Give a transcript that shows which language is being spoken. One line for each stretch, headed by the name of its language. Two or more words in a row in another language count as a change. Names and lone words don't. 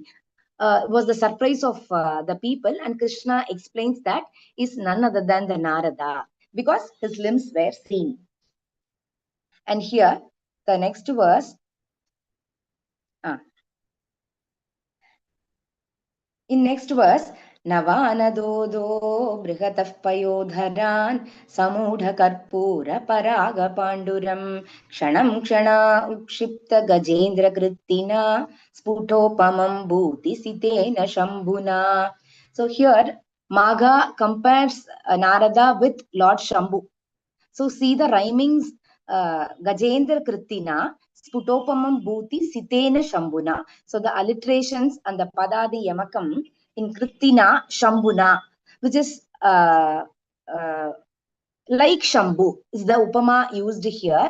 English: Was the surprise of the people, and Krishna explains that is none other than the Narada because his limbs were seen. And here, the next verse,
Sanskrit: in next verse, नवनदोदो बृहतफ पयोधरन् समुध कर्पूर पराग पाण्डुरम् क्षणम् क्षण उक्षिप्त गजेन्द्र कृत्तिन स्फुटोपमम् भूति सितेन शम्भुना.
English: So here, Magha compares Narada with Lord Shambhu. So see the rhymings,
Sanskrit: गजेन्द्र कृत्तिन स्फुटोपमम् भूति सितेन शम्भुना.
English: So the alliterations and the Padadi Yamakam in Kritina Shambuna, which is like Shambhu is the upama used here.